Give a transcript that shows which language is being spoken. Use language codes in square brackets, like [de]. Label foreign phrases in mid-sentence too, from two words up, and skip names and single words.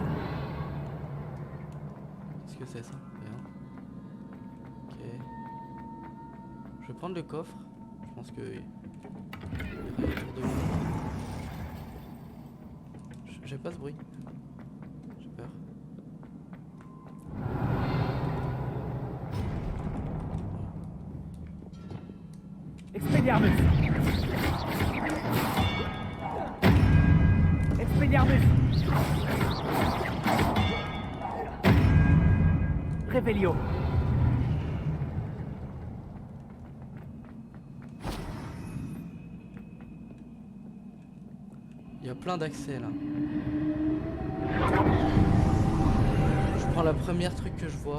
[fr] Qu'est-ce que c'est ça? Rien. Ok. Je vais prendre le coffre. Je pense que... il y a rien autour de moi. J'ai pas ce bruit. J'ai peur. Expelliarmus. Expelliarmus. Revelio. Il y a plein d'accès là. Je prends la première truc que je vois.